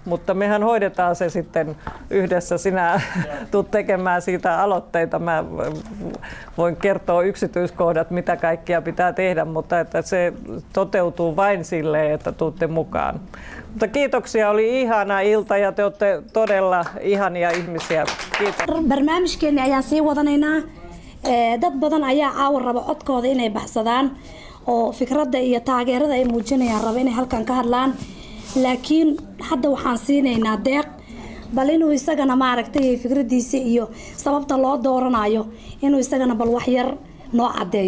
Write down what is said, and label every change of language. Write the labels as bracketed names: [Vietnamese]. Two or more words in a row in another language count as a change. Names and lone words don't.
[Finnish] mutta mehän hoidetaan se sitten yhdessä. Sinä tulet tekemään siitä aloitteita. Mä voin kertoa yksityiskohdat, mitä kaikkia pitää tehdä, mutta että se toteutuu vain silleen, että tuutte mukaan. Mutta kiitoksia, oli ihana ilta ja te olette todella ihania ihmisiä. Kiitos. [Somali] barnaamijkeena ayaan sii wadanaynaa. Dad badan ayaa caawa raba codkooda inay baxsadaan oo fikradda iyo taageerada ay muujinayaan raba inay halkan ka hadlaan. Laakiin hadda waxaan siinaynaa Deeq bal inuu isagana maaragtay fikradiisa iyo sababta loo dooranayo inuu isagana bal wax yar noo cadeeyo.